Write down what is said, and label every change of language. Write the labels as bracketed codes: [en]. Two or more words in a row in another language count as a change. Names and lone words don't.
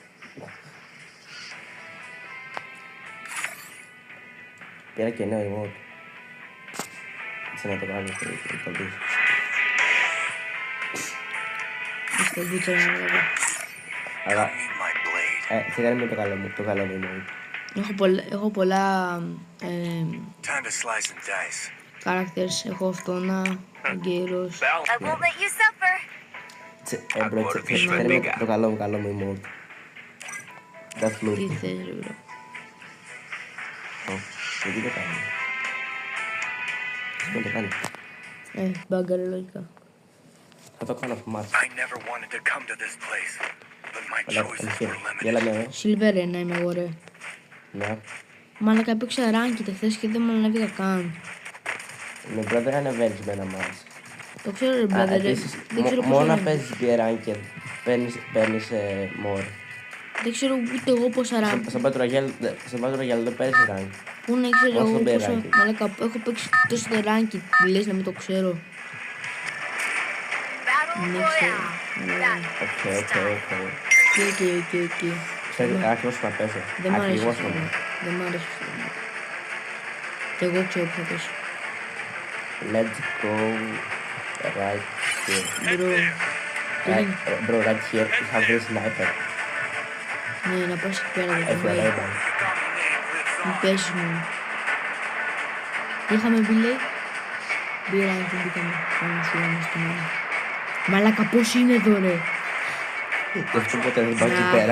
[el] Πήρα και νέο emote. Έτσι να το κάνω στο δεις. Στο μπούτσο να λέγω. Αλλά σιγά με το καλό μου emote. Έχω πολλά [en] Time to slice and dice. [el] characters. Έχω αυτόνα, Αγγέλος. [en] I won't let you suffer. [el] Θέλει το καλό μου emote. [en] That's loot. [el] Τι θες ρε μπρο. Γιατί το κάνω. Δεν το κάνει. Μπάγκαρε λογικά. Θα το κάνω αυτομάτως. [en] I never wanted to come to this place, but my choices were limited. [el] Γέλα με Silver 1 είμαι εγώ ρε. ναι. Μαλάκα έπαιξα ranked χθες και δεν με ανέβηκα καν. Με brother ανεβαίνεις με ένα μάτς. Το ξέρω ρε brother, Επίσης, δεν ξέρω πώς μόνο να ανέβηκα. παίζεις B-Ranked, παίρνεις more. Δεν ξέρω ούτε εγώ πόσα rank. Στο Battle Royale δεν παίρνεις rank. Πού να ξέρω Πόσο εγώ πόσα. B-Ranked. Μαλάκα έχω παίξει τόσο το ranked. Λες να μην το ξέρω. Battle Δεν ξέρω. Royale. Οκ. Ξέρεις, ακριβώς που να πέσω. Δεν μ' αρέσει Ακριβώς αυτό. που να Δεν μ' αρέσει αυτό. Και εγώ ξέρω που θα πέσω. [en] Let's go right here. [el] Μπρο. [en] Bro, right here, you have this sniper. [el] Ναι, να πας εκεί πέρα για τον Έχει πάει. ένα Μην πέσεις μόνο. Τι είχαμε πει λέει. Μπήρα και μπήκαμε. Πάνω σου όμως στην ώρα. Μαλάκα πώς είναι εδώ ρε. Γι' αυτό ποτέ δεν πάω εκεί πέρα.